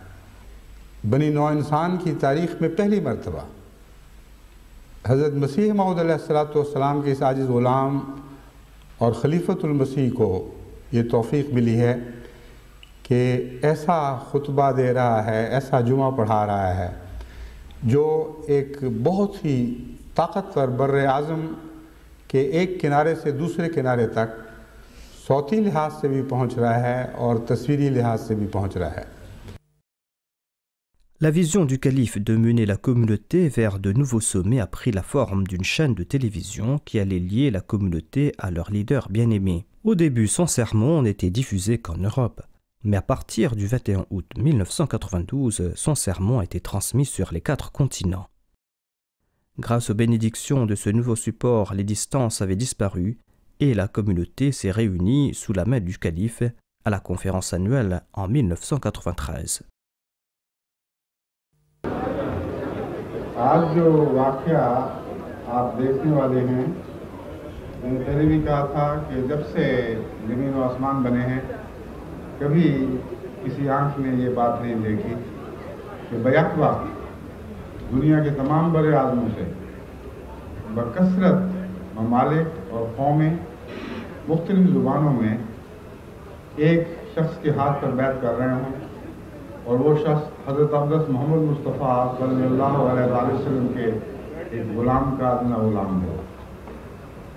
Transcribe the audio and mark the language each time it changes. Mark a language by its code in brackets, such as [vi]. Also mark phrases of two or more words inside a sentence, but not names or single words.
[ur] بنی نوع انسان کی تاریخ میں پہلی مرتبہ حضرت مسیح موعود علیہ السلام کے اس عاجز غلام اور خلیفۃ المسیح کو یہ توفیق ملی ہے کہ ایسا خطبہ دے رہا ہے، ایسا جمعہ پڑھا رہا ہے جو ایک بہت ہی طاقتور بر اعظم کے ایک کنارے سے دوسرے کنارے تک صوتی لحاظ سے بھی پہنچ رہا ہے اور تصویری لحاظ سے بھی پہنچ رہا ہے. [fr] La vision du calife de mener la communauté vers de nouveaux sommets a pris la forme d'une chaîne de télévision qui allait lier la communauté à leur leader bien-aimé. Au début, son sermon n'était diffusé qu'en Europe, mais à partir du 21 août 1992, son sermon a été transmis sur les 4 continents. Grâce aux bénédictions de ce nouveau support, les distances avaient disparu et la communauté s'est réunie sous la main du calife à la conférence annuelle en 1993. [ur] آج جو واقعہ آپ دیکھنے والے ہیں، میں نے پہلے بھی کہا تھا کہ جب سے زمین اور آسمان بنے ہیں کبھی کسی آنکھ نے یہ بات نہیں دیکھی کہ بیک وقت دنیا کے تمام بڑے اعظموں سے بکثرت ممالک اور قومیں مختلف زبانوں میں ایک شخص کے ہاتھ پر بیعت کر رہے ہوں اور وہ شخص حضرت اقدس محمد مصطفیٰ [ar] صلی اللہ علیہ وسلم [ur] کے ایک غلام کا ادنیٰ غلام ہو.